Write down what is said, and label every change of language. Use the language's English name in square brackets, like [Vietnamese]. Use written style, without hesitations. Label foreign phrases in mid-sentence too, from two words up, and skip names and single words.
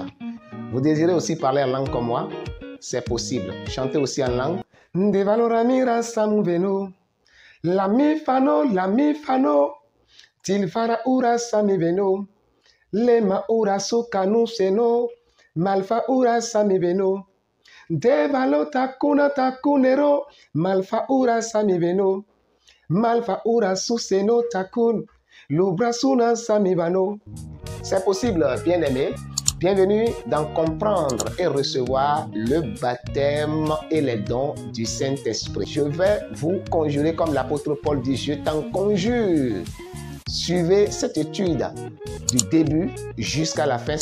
[French] Vous désirez aussi parler en langue comme moi? C'est possible. Chantez aussi en langue. De valora mira samuveno la mi fano tilfara ura samiveno lema ura sukanu seno malfa ura samiveno de valota kuna takunero malfa ura samiveno Malfa ura suseno takun, lubrasuna samivano. C'est possible, bien-aimé. Bienvenue dans comprendre et recevoir le baptême et les dons du Saint-Esprit. Je vais vous conjurer comme l'apôtre Paul dit, je t'en conjure. Suivez cette étude du début jusqu'à la fin.